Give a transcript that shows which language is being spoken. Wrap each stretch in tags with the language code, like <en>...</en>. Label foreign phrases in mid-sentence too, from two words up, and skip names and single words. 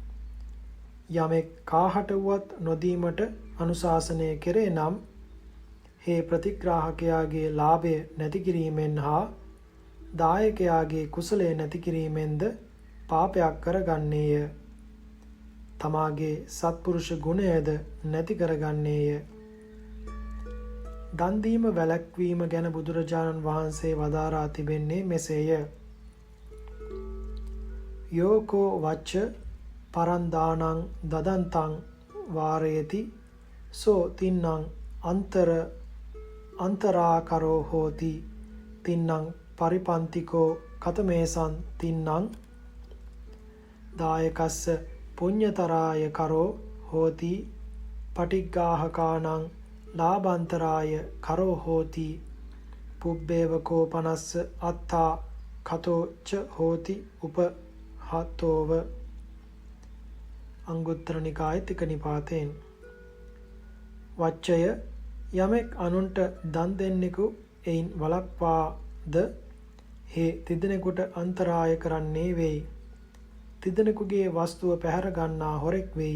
<si>යමෙක් කාහට වුවත් නොදීමට අනුශාසනය කෙරේ නම් හේ ප්‍රතිග්‍රාහකයාගේ ලාභය නැති කිරීමෙන් හා දායකයාගේ කුසලය නැති කිරීමෙන්ද පාපයක් කරගන්නේය. තමාගේ සත්පුරුෂ ගුණයද නැති කරගන්නේය. දන් දීම වැළැක්වීම ගැන බුදුරජාණන් වහන්සේ වදාරා තිබෙන්නේ මෙසේය.</si> <pi>යෝකෝ වච්ච පරන් දානං දදන්තං වාරයති සෝ තින්නං අන්තරාකරෝ හෝති තින්නං පරිපන්තිකෝ කතමේසං තින්නං දායකස්ස පුඤ්ඤතරාය කරෝ හෝති පටිග්ගාහකානං ලාභාන්තරාය කරෝ හෝති පුබ්බේව කෝපනස්ස අත්තා කතෝ ච හෝති උපහතෝව.</pi> <si>අංගුත්තර නිකායේ තික නිපාතෙන්. වච්චය යමෙක් අනුන්ට දන් දෙන්නෙකු එයින් වළක්වාද හේ තිදෙනෙකුට අන්තරාය කරන්නේ වෙයි. තිදෙනෙකුගේ වස්තුව පැහැර ගන්නා හොරෙක් වෙයි.</si>